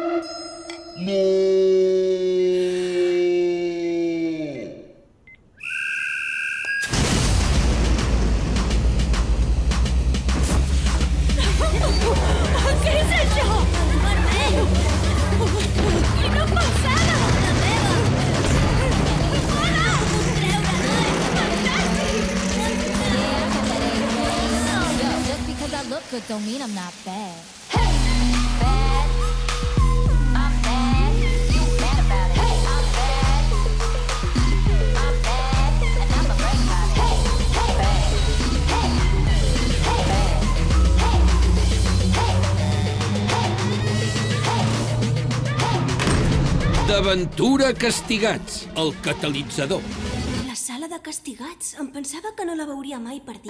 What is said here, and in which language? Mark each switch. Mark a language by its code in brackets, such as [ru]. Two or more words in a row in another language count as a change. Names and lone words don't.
[ca] Què és això? Vermell! Quina passada! La meva! Fora! [en] Just because I look good don't mean I'm not bad. Bad. I'm bad. You mad about it. I'm bad. I'm bad. And I'm a break my bad. [ca] D'aventura castigats, el catalitzador. La sala de castigats. Em pensava que no la veuria mai per dins.